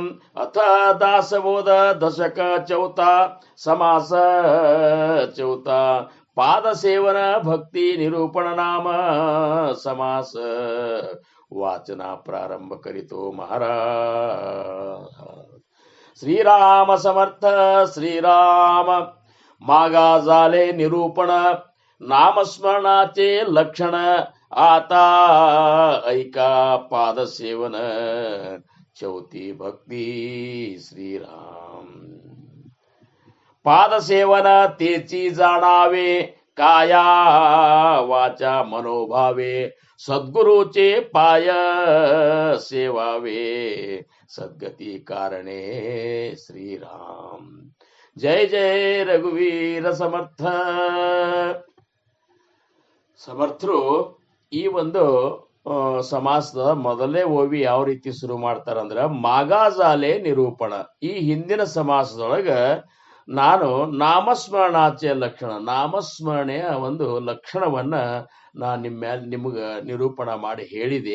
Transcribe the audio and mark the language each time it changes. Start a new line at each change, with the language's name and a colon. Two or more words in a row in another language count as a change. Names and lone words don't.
Marathi: अथ दासबोध दशक चौथा समास चौथा पादसेवन भक्ती निरूपण नाम समास वाचन प्रारंभ करितो महाराज. ಶ್ರೀರಾಮ ಸಮರ್ಥ ಶ್ರೀರಾಮ. मागा झाले निरूपण नामस्मरणाचे लक्षण आता ऐका पादसेवन चौथी भक्ती श्रीराम. पादसेवन तेची जाणावे काया वाचा मनोभावे सद्गुरूचे पाय सेवावे सद्गती कारणे श्रीराम. जय जय रघुवीर ಸಮರ್ಥ.
Kannada: ಸಮರ್ಥರು ಈ ಒಂದು ಸಮಾಸದ ಮೊದಲೇ ಓವಿ ಯಾವ ರೀತಿ ಶುರು ಮಾಡ್ತಾರಂದ್ರ
Marathi: मागा झाले निरूपण.
Kannada: ಈ ಹಿಂದಿನ ಸಮಾಸದೊಳಗ ನಾನು
Marathi: नामस्मरणाचे लक्षण,
Kannada: ನಾಮಸ್ಮರಣೆಯ ಒಂದು ಲಕ್ಷಣವನ್ನ ನಾನು ನಿಮಗೆ ನಿರೂಪಣ ಮಾಡಿ ಹೇಳಿದೆ.